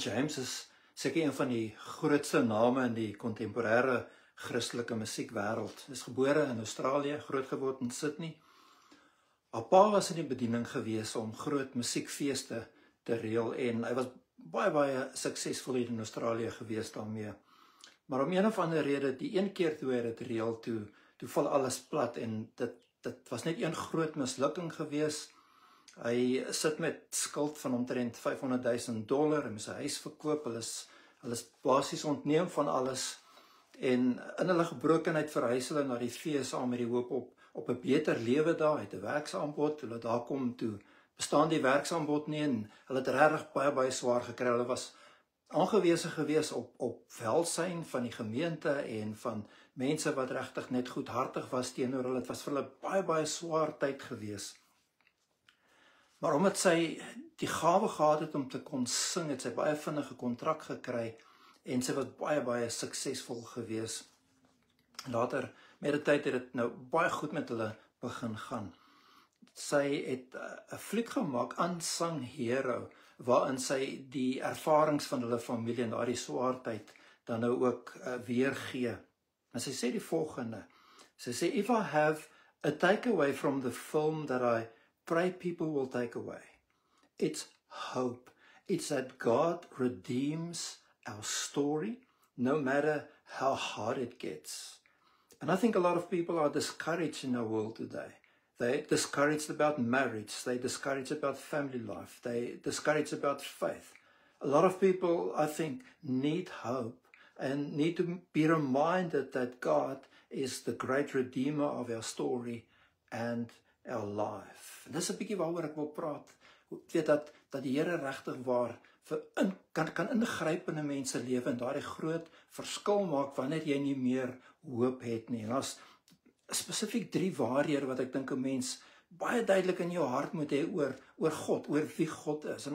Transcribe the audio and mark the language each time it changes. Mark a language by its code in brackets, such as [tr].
[af] James is seker een van die grootste name in die kontemporêre Christelike musiekwêreld. Sy is gebore in Australië, grootgeword in Sydney. Haar pa was in die bediening gewees om groot musiekfeeste te reël en hy was baie suksesvol hier in Australië gewees daarmee. Maar om een of ander rede, die een keer toe hy dit reël, toe val alles plat en dit was net een groot mislukking gewees. Hy sit met skuld van omtrent $500,000, hy moes sy huis verkoop, hulle is basies ontneem van alles, en in hulle gebrokenheid verhuis hulle na die VSA met die hoop op 'n beter lewe daar, het 'n werksaanbod, hulle daar kom toe, bestaan die werksaanbod nie, en hulle het regtig baie swaar gekry, hulle was aangewese gewees op welsyn van die gemeente en van mense wat regtig net goedhartig was teenoor hulle, het was vir hulle baie swaar tyd gewees. Maar omdat sy die gawe gehad het om te kon sing, het sy baie vinnige kontrak gekry en sy was baie suksesvol gewees. Later, met die tyd het dit nou baie goed met hulle begin gaan. Sy het 'n fliek gemaak, Unsung Hero, waarin sy die ervarings van hulle familie in daardie swaar tyd dan nou ook weergee. En sy sê die volgende, sy sê, [en] "If I have a takeaway from the film that I pray people will take away, it's hope. It's that God redeems our story, no matter how hard it gets." And I think a lot of people are discouraged in our world today. They're discouraged about marriage, they're discouraged about family life, they're discouraged about faith. A lot of people, I think, need hope and need to be reminded that God is the great redeemer of our story and our life. [af] En dis 'n bietjie waaroor ek wil praat. Ek weet dat die Here regtig waar kan ingryp in 'n mens se lewe en daardie groot verskil maak wanneer jy nie meer hoop het nie. En daar's spesifiek 3 waarhede wat ek dink 'n mens baie duidelik in jou hart moet hê oor God, oor wie God is.